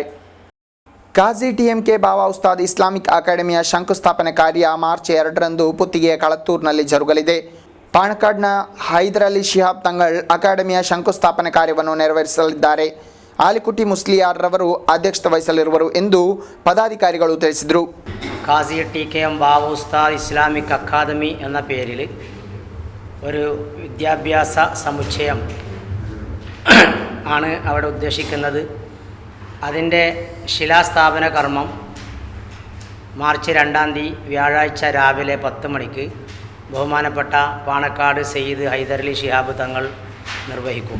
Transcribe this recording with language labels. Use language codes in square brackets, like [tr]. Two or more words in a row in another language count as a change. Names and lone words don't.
[kn] ಕಾಜಿ ಟಿಎಂಕೆ ಬಾವಾ ಉಸ್ತಾದ್ ಇಸ್ಲಾಮಿಕ್ ಅಕಾಡೆಮಿಯ ಶಂಕುಸ್ಥಾಪನೆ ಕಾರ್ಯ ಮಾರ್ಚ್ 2ರಂದು ಪುತ್ತಿಗೆಯ ಕಳತ್ತೂರಿನಲ್ಲಿ ಜರುಗಲಿದೆ. ಪಾಣಕಾಡ್ನ ಹೈದರಾಲಿ ಶಿಹಾಬ್ ತಂಗಳ್ ಅಕಾಡೆಮಿಯ ಶಂಕುಸ್ಥಾಪನೆ ಕಾರ್ಯವನ್ನು ನೆರವೇರಿಸಲಿದ್ದಾರೆ. ಆಲಿಕುಟಿ ಮುಸ್ಲಿಯಾರ್ ರವರು ಅಧ್ಯಕ್ಷತೆ ವಹಿಸಲಿರುವರು ಎಂದು പദാധികാരികൾ ತಿಳಿಸಿದರು. [ml] കാസി ടികെഎം ബാവ ഉസ്താദ് ഇസ്ലാമിക് അക്കാദമി എന്ന പേരിൽ ഒരു വിദ്യാഭ്യാസ സമുച്ചയം ആണ് അവിടെ ഉദ്ദേശിക്കുന്നത്. അതിൻ്റെ ശിലാസ്ഥാപന കർമ്മം മാർച്ച് 2-ാം തീയതി വ്യാഴാഴ്ച രാവിലെ 10 മണിക്ക് ബഹുമാനപ്പെട്ട പാണക്കാട് സയ്യിദ് ഹൈദരലി ശിഹാബ് തങ്ങൾ നിർവഹിക്കും.